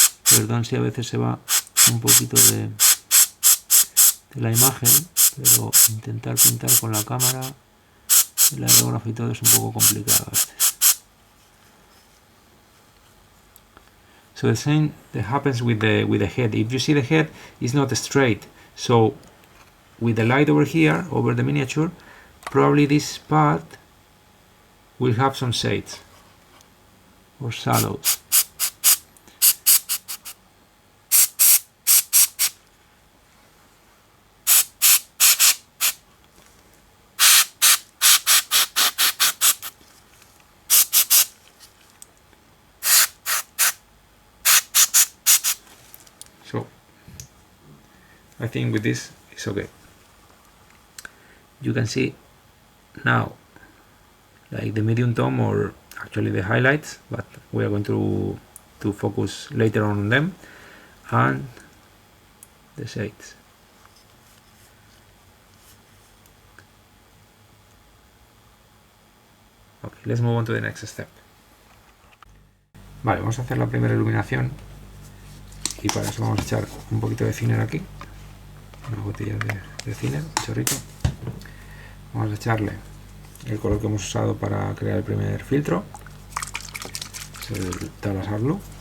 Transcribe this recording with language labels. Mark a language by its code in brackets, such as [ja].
[es] Perdón si a veces se va un poquito de la imagen, pero intentar pintar con la cámara, el aerógrafo y todo es un poco complicado a veces. [en] So the same that happens with the head. If you see the head, it's not straight. So with the light over here, over the miniature, probably this part will have some shades or shadows. So I think with this it's okay. You can see now like the medium tone, or actually the highlights, but we are going to focus later on them, and the shades. Okay, let's move on to the next step. [es] Vale, vamos a hacer la primera iluminación, y para eso vamos a echar un poquito de thinner aquí, unas gotillas de thinner, un chorrito. Vamos a echarle el color que hemos usado para crear el primer filtro, es el Talasar Blue.